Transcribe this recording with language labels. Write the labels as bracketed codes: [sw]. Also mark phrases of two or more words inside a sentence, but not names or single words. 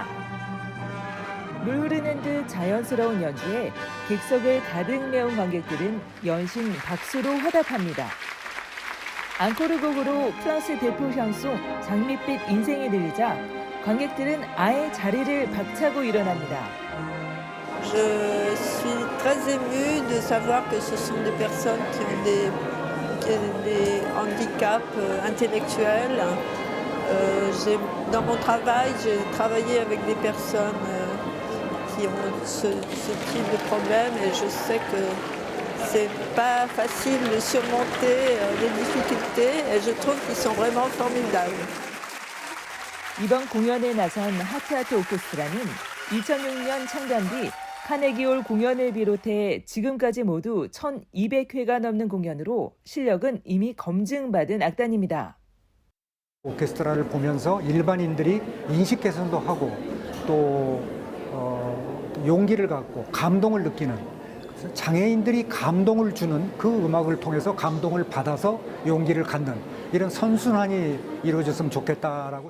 [ko] 물 흐르는 듯 자연스러운 연주에 객석을 가득 메운 관객들은 연신 박수로 화답합니다. 앙코르 곡으로 프랑스 대표 샹송 장밋빛 인생이 들리자 관객들은 아예 자리를 박차고 일어납니다. [fr] Je suis très émue de savoir que ce sont des personnes qui ont des handicaps intellectuels. Dans mon travail, j'ai travaillé avec des personnes qui ont ce type de problème et je sais que c'est pas facile de surmonter les difficultés et je trouve qu'ils sont vraiment formidables. [ko] 이번 공연에 나선 하트하트 오케스트라는 2006년 창단 뒤 카네기홀 공연을 비롯해 지금까지 모두 1,200회가 넘는 공연으로 실력은 이미 검증받은 악단입니다. 오케스트라를 보면서 일반인들이 인식 개선도 하고 또 용기를 갖고 감동을 느끼는, 장애인들이 감동을 주는 그 음악을 통해서 감동을 받아서 용기를 갖는 이런 선순환이 이루어졌으면 좋겠다라고.